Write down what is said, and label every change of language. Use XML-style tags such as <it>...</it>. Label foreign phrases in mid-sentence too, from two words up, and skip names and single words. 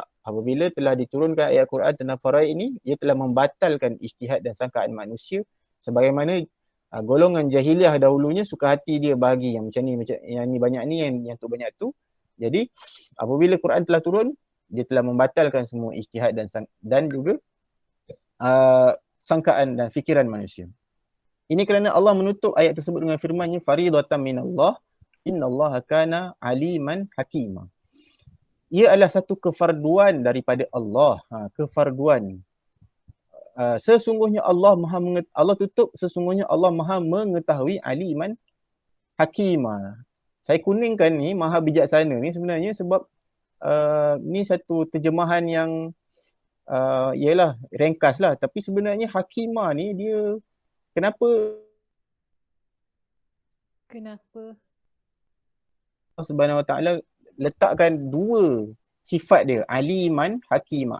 <ms>Apabila telah diturunkan ayat Quran tentang faraid ini, ia telah membatalkan ijtihad dan sangkaan manusia, sebagaimana golongan jahiliah dahulunya suka hati dia bahagi yang macam ni, macam yang ni banyak ni, yang tu banyak tu. Jadi apabila Quran telah turun, dia telah membatalkan semua ijtihad dan juga sangkaan dan fikiran manusia. Ini kerana Allah menutup ayat tersebut dengan firman-Nya,</ms> <ar>فريضة من الله إن الله كان عليما حكيما.</ar> <ms>Ia adalah satu kefarduan daripada Allah, kefarduan. Sesungguhnya Allah tutup, sesungguhnya Allah Maha mengetahui,</ms> <ar>عليما حكيما.</ar> <ms>Saya kuningkan ni maha bijaksana ni sebenarnya sebab ni satu terjemahan yang ialah ringkas lah, tapi sebenarnya hakimah ni dia kenapa Allah</ms> <ar>سبحانه وتعالى</ar> <ms>letakkan dua sifat dia,</ms> <ar>عليما حكيما.</ar>